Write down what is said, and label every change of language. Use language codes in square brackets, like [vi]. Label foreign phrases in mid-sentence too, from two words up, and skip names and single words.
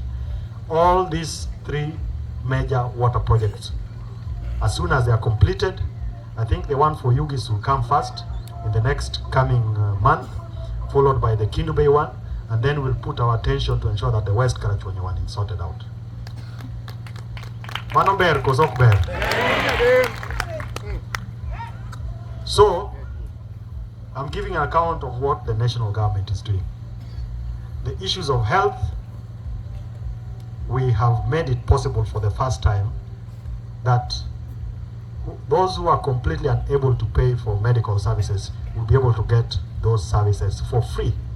[en] All these three major water projects, as soon as they are completed, I think the one for Yugis will come first in the next coming month, followed by the Kindu Bay one, and then we'll put our attention to ensure that the West Karachuonyo one is sorted out. [luo] Mano ber kozok ber. [en] So, I'm giving an account of what the national government is doing. The issues of health, we have made it possible for the first time that those who are completely unable to pay for medical services will be able to get those services for free.